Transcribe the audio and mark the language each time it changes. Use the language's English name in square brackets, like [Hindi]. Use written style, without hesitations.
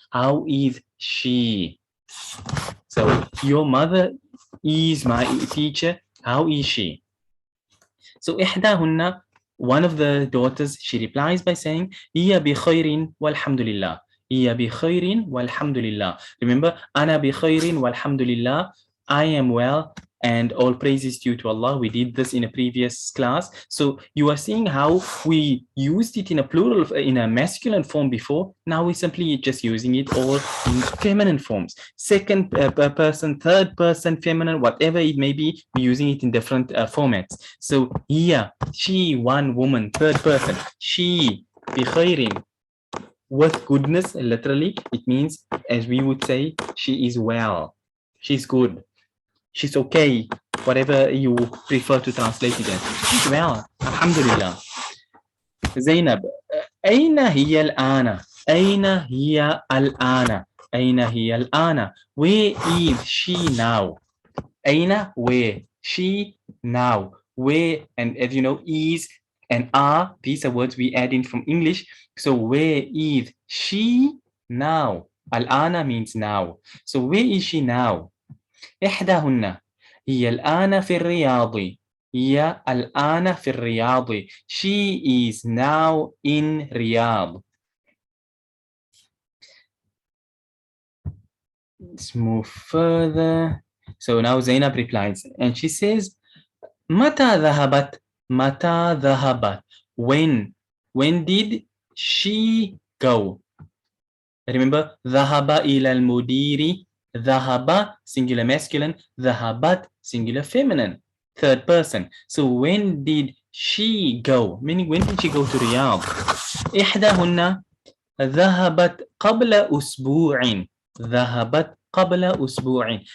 [English] How is she? So your mother is my teacher. How is she? So إحداهن, one of the daughters, she replies by saying [Arabic] هي بخير والحمد لله. هي بخير والحمد لله. [English] Remember, [Arabic] أنا بخير والحمد لله. [English] I am well and all praises due to Allah. We did this in a previous class. So you are seeing how we used it in a plural, in a masculine form before. Now we're simply just using it all in feminine forms. Second person, third person, feminine, whatever it may be, we're using it in different formats. So here, she, one woman, third person, she, بخير, with goodness, literally, it means, as we would say, she is well, she's good, she's okay, whatever you prefer to translate it as. She's well, alhamdulillah. Zainab, [Arabic] أين هي الآن? أين هي الآن? أين هي الآن? [English] Where is she now? أين, where, she, now, where, and as you know, is and are, these are words we add in from English. So where is she now? الآن means now. So where is she now? [Arabic] إحداهن هي الآن في الرياض. هي الآن في الرياض. [English] She is now in Riyadh. Let's move further. So now Zainab replies and she says, [Arabic] متى ذهبت? متى ذهبت? [English] When did she go? Remember, [Arabic] ذهب إلى المدير. [English] ذهب, singular masculine. ذهبت, singular feminine, third person. So when did she go? Meaning, when did she go to Riyadh? [Arabic] إحداهن ذهبت قبل أسبوع. ذهبت قبل أسبوع.